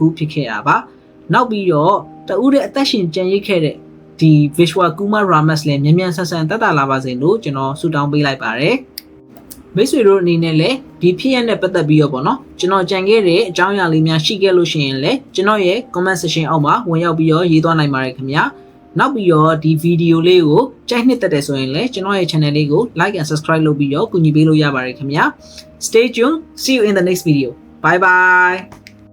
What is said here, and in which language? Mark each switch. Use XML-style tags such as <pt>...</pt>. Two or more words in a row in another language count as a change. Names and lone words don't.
<my>ဖြစ်ခဲ့တာပါနောက်ပြီးတော့တဦးတဲ့အသက်ရှင်ကျန်ရစ်ခဲ့တဲ့ဒီ Vishwa Kumar Ramas လည်းမြန်မြန်ဆန်ဆန်တက်တာလာပါစေလို့ကျွန်တော်ဆုတောင်းပေးလိုက်ပါတယ်မိတ်ဆွေတို့အနေနဲ့လည်းဒီဖြစ်ရနဲ့ပတ်သက်ပြီးတော့ပေါ့နော်ကျွန်တော်ကြံခဲ့တဲ့အကြောင်းအရာလေးများရှိခဲ့လို့ရှိရင်လည်းကျွန်တော်ရဲ့</my> <en>comment section</en> <my>အောက်မှာဝင်ရောက်ပြီးတော့ရေးသွားနိုင်ပါတယ်ခင်ဗျာနောက်ပြီးတော့ဒီဗီဒီယိုလေးကိုကြိုက်နှစ်သက်တယ်ဆိုရင်လည်းကျွန်တော်ရဲ့ channel လေးကို</my> <en>like and subscribe</en> <my>လုပ်ပြီးတော့ကူညီပေးလို့ရပါတယ်ခင်ဗျာ</my> <en>Stay tuned see you in the next video bye bye</en>